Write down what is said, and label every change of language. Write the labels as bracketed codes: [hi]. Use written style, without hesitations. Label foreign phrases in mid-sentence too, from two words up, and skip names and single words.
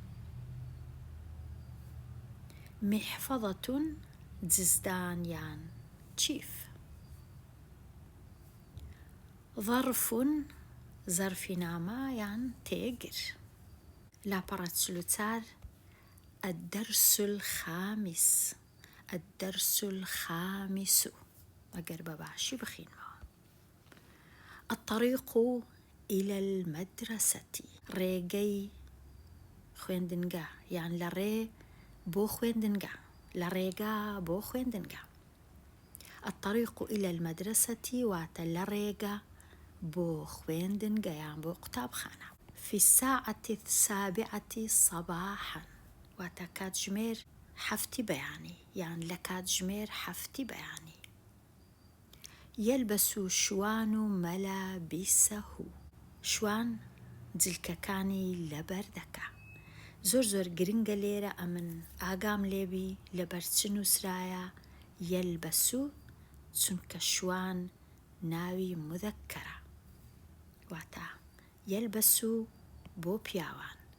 [ckb] میحفەظەتون جزدان یان چیف. ظەرفون زەرفی نامە یان تێگر. لاپەڕە 44 [ar] الدرس الخامس [ckb] ئەگەر بەباشی بخینەوە. [ar] الطريق إلى المدرسة [ckb] ڕێگەی خوێندنگە یان لە ڕێ بۆ خوێندنگە، لە ڕێگا بۆ خوێندنگە. [ar] الطريق إلى المدرسة [ckb] واتە لە ڕێگە بۆ خوێندنگە یان بۆ قوتابخانە. [ar] في الساعة 7 صباحا [ckb] واتە کاتژمێر 7 بەیانی یان لە کاتژمێر 7 بەیانی. [ar] يلبس شوان ملابسه [ckb] شوان جلکەکانی لەبەر دەکا. زۆر گرنگە لێرە ئەمن ئاگام لێبی لەبەر چ نووسرایە یەلبەسو، چونکە شوان ناوی مودەکەرە، واتە یەلبەسو بۆ پیاوان.